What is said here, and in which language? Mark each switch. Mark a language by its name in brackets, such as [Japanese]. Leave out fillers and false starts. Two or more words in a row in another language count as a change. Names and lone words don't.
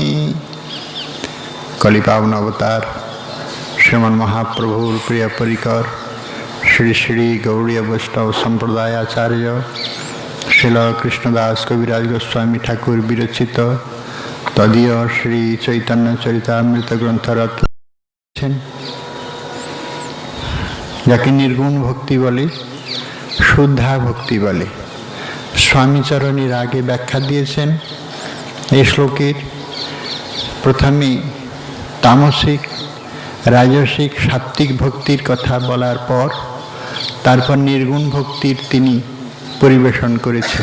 [Bangla] কলিপাবন অবতার শ্রীমন মহাপ্রভুর প্রিয় পরিকর শ্রী শ্রী গৌড়ীয় বৈষ্ণব সম্প্রদায় আচার্য শ্রীল কৃষ্ণদাস কবিরাজ গোস্বামী ঠাকুর বিরচিত তদীয় শ্রী চৈতন্য চরিতামৃত গ্রন্থরত যাকে নির্গুণ ভক্তি বলে, শুদ্ধা ভক্তি বলে। স্বামীচরণের আগে ব্যাখ্যা দিয়েছেন। এই শ্লোকের প্রথমে তামসিক, রাজসিক, সাত্ত্বিক ভক্তির কথা বলার পর তারপর নির্গুণ ভক্তির তিনি পরিবেশন করেছেন।